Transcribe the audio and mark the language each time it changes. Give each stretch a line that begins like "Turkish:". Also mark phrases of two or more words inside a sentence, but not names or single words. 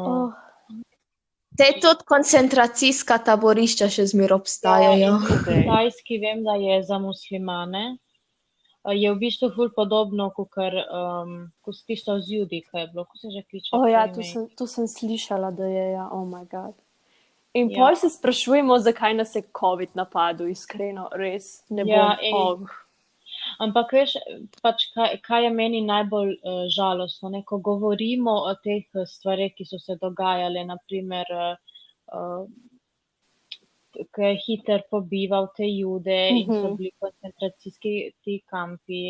Slovenian: Te tudi koncentracijska taborišča še zmer obstajajo. V Kitajski vem, da je za muslimane. Je v bistvu ful podobno, kot tisto z Judi, kaj je bilo, ko se že kliče. Ja, to sem slišala, da je, ja,
English: oh my god.
Slovenian: In Ja. pol se sprašujemo, zakaj nas je COVID napadel, iskreno, res ne bom. Ampak veš, pač kaj je meni najbolj žalostno, ne? Ko govorimo o teh stvareh, ki so se dogajale, naprimer, ko je Hitler pobival te Jude in so bili koncentracijski ti kampi.